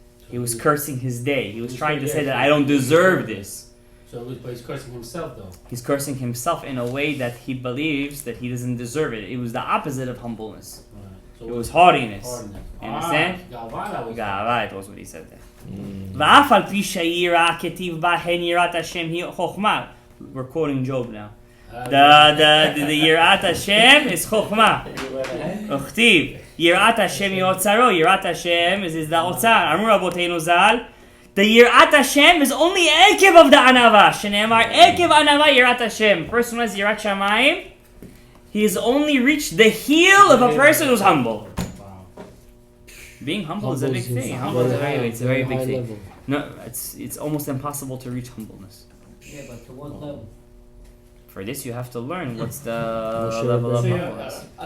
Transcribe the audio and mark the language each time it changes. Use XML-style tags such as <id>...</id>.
<en>He was cursing his day. He was trying to say that I don't deserve this. But he's cursing himself though. He's cursing himself in a way that he believes that he doesn't deserve it. It was the opposite of humbleness. Right. So It was haughtiness. hardness. You understand? Gavada Ga'ava, was what he said there.</en> <he>ואף על פי שהיראה כתיב בה הן יראת השם היא חוכמה.</he> <en>We're quoting Job now. The יראת השם is חוכמה.</en> <he>וכתיב יראת השם היא אוצרו. יראת השם</he> <en>is the</en> <he>אוצר. אמרו רבותינו ז"ל, the יראת השם</he> <en>is only</en> <he>עקב of the ענווה. שנאמר עקב ענווה יראת השם.</he> <en>Person who has יראת שמיים, he has only reached the heel of a person who's humble. Being humble is a big thing. Humble is a very big thing. Level. No, it's almost impossible to reach humbleness. Yeah, but to what level? For this, you have to learn what's the level of humbleness.</en>